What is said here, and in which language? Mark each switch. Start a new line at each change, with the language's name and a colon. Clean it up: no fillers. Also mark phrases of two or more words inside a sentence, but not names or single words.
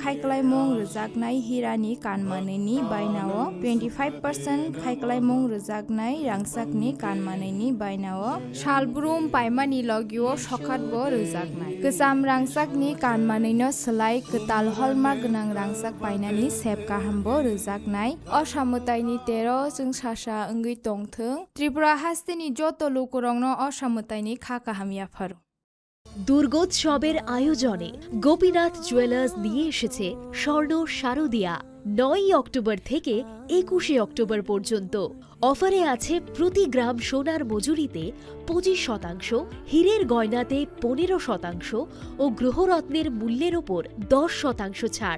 Kok Borok: khaiklaimung rjaknai hirani kanmaneni bainao 25% khaiklaimung rjaknai rangsakni kanmaneni bainao shalbroom paimani logiwo sokhatbo rjaknai ksam rangsakni kanmaneino slai ktal hallmark gnang rangsak painani sep kahambo rjaknai osamutaini 13 jung sasa wngwi tongthung Tripura হাস্তিনি যত লোকরংন অসামতাইনি খাকা হামিয়া ফারো
Bangla: দুর্গোৎসবের আয়োজনে গোপীনাথ জুয়েলার্স নিয়ে এসেছে স্বর্ণ শারদিয়া 9 অক্টোবর থেকে 21 অক্টোবর পর্যন্ত অফারে আছে প্রতি গ্রাম সোনার মজুরিতে 25%, হীরের গয়নাতে 15% ও গ্রহরত্নের মূল্যের ওপর 10% ছাড়।